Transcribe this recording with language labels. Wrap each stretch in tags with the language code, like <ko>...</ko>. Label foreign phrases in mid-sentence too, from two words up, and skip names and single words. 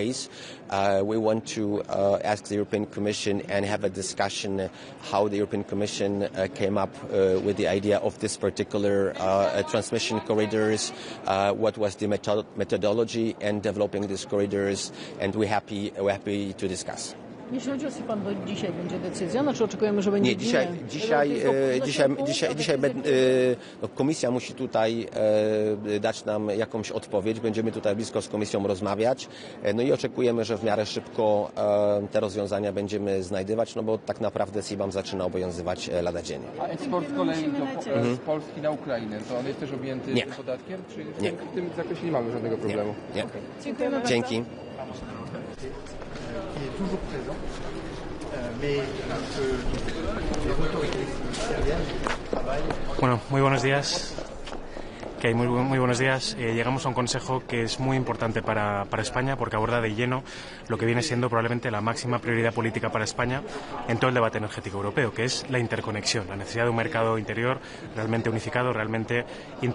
<en>We want to ask the European Commission and have a discussion how the European Commission came up with the idea of this particular transmission corridors, what was the methodology in developing these corridors, and we're happy to discuss.</en> <pl>Jeśli chodzi o SIPAM, to dzisiaj będzie decyzja, znaczy oczekujemy, że będzie dzisiaj komisja musi tutaj dać nam jakąś odpowiedź. Będziemy tutaj blisko z komisją rozmawiać. No i oczekujemy, że w miarę szybko te rozwiązania będziemy znajdywać, no bo tak naprawdę SIPAM zaczyna obowiązywać lada dzień. A eksport z kolei z Polski na Ukrainę, to on jest też objęty tym podatkiem? Czy nie. W tym zakresie nie mamy żadnego problemu? Nie. Okay. Dziękujemy bardzo. Dzięki.</pl> <fr>Qui est toujours présent, mais que les autorités syriennes travaillent.</fr> <es>Bueno, muy buenos días. Muy buenos días. Llegamos a un consejo que es muy importante para España porque aborda de lleno lo que viene siendo probablemente la máxima prioridad política para España en todo el debate energético europeo, que es la interconexión, la necesidad de un mercado interior realmente unificado, realmente interconectado.</es>